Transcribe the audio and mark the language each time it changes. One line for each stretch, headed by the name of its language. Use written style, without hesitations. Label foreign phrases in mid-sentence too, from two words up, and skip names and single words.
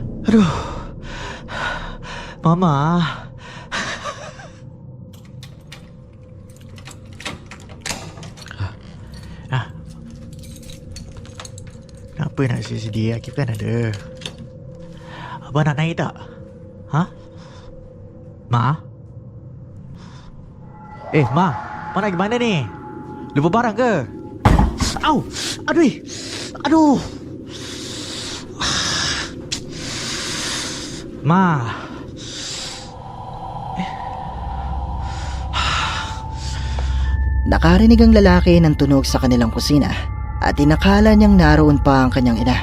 Malay: Aduh. Mama. Kenapa nak sedih? Akif kan ada. Abang nak naik tak? Ha? Ma? Ma. Ma nak pergi mana ni? Lupa barang ke? Au! Aduh! Aduh! Ma.
Filipino: Nakarinig ang lalaki ng tunog sa kanilang kusina at inakala niyang naroon pa ang kanyang ina.